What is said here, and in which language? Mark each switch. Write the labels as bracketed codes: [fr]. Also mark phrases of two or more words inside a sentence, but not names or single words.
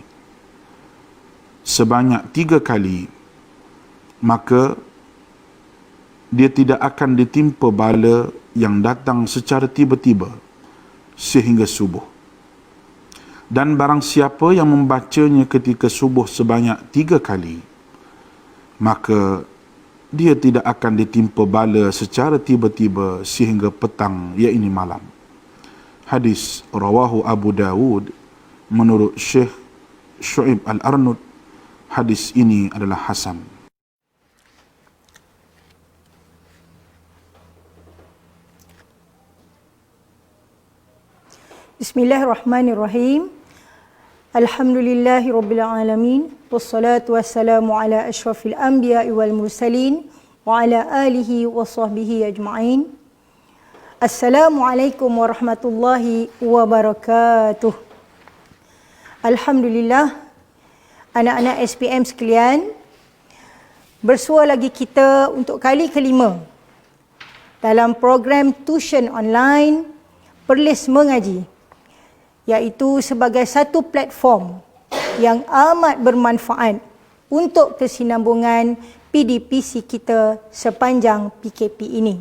[ms] Sebanyak 3 kali, maka dia tidak akan ditimpa bala yang datang secara tiba-tiba sehingga subuh. Dan barang siapa yang membacanya ketika subuh sebanyak 3 kali, maka dia tidak akan ditimpa bala secara tiba-tiba sehingga petang, iaitu malam. Hadis rawahu Abu Dawud menurut Syekh Syu'ib Al-Arnud. Hadis ini adalah hasan. [ar] بسم الله الرحمن الرحيم. الحمد لله رب العالمين والصلاة والسلام على أشرف الأنبياء والمرسلين وعلى آله وصحبه أجمعين. السلام عليكم ورحمة الله وبركاته. [ms] Alhamdulillah, anak-anak SPM sekalian, bersua lagi kita untuk kali kelima dalam program [en] tuition online [ms] Perlis Mengaji, iaitu sebagai satu platform yang amat bermanfaat untuk kesinambungan PDPC kita sepanjang PKP ini.